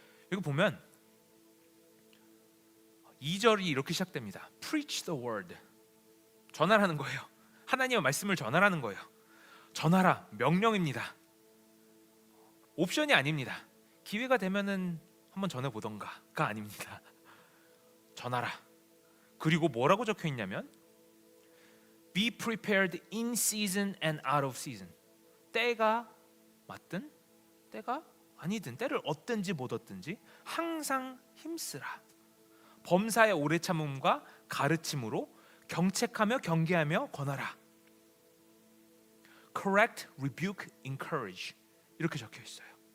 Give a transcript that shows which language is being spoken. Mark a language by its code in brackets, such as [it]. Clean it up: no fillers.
[ko] 여기 보면 2절이 이렇게 시작됩니다. [en] Preach the word. [ko] 전하라는 거예요. 하나님의 말씀을 전하라는 거예요. 전하라, 명령입니다. 옵션이 아닙니다. 기회가 되면은 한번 전해보던가가 아닙니다. 전하라. 그리고 뭐라고 적혀 있냐면 [en] Be prepared in season and out of season. [ko] 때가 맞든 때가 아니든, 때를 얻든지 못 얻든지 항상 힘쓰라. 범사의 오래 참음과 가르침으로 경책하며 경계하며 권하라. [en] Correct, rebuke, encourage. [ko] 이렇게 적혀 있어요.